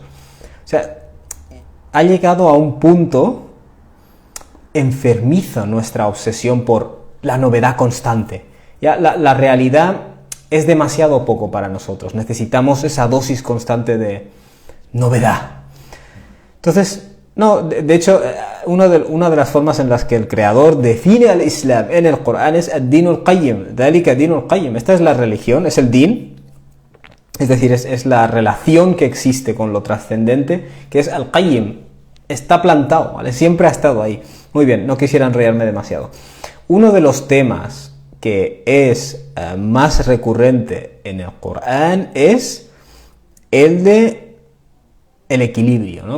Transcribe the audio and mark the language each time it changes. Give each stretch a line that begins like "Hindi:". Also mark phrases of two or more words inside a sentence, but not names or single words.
Spanish: O sea, ha llegado a un punto enfermizo nuestra obsesión por la novedad constante. Ya la realidad es demasiado poco para nosotros. Necesitamos esa dosis constante de novedad. Entonces, no, de hecho, una de las formas en las que el creador define al Islam en el Corán es
Arabic: الدين القيم ذلك الدين القيم.
Spanish: Esta es la religión, es el din. Es decir, es la relación que existe con lo trascendente, que es al-Qayyim. Está plantado, ¿vale? Siempre ha estado ahí. Muy bien, no quisiera enrollarme demasiado. Uno de los temas que es más recurrente en el Corán es el de el equilibrio, ¿no?